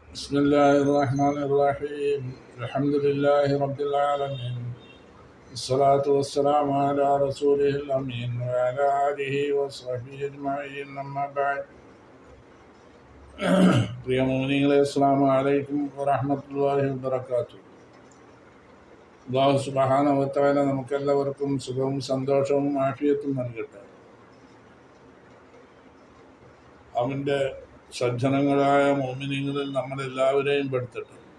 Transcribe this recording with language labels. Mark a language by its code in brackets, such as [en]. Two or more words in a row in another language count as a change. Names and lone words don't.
[ar] بسم الله الرحمن الرحيم الحمد لله رب العالمين الصلاة والسلام على رسوله الأمين وعلى آله وصحبه أجمعين أما بعد [ml] പ്രിയ മുഅ്മിനീങ്ങളെ [ar] السلام عليكم ورحمة الله وبركاته. الله سبحانه وتعالى [ml] നമുക്കെല്ലാവർക്കും സുഖവും സന്തോഷവും ആഫിയത്തും നൽകട്ടെ. അവൻ്റെ സജ്ജനങ്ങളായ മുഅ്മിനീങ്ങളിൽ നമ്മളെല്ലാവരെയും പെടുത്തട്ടെ.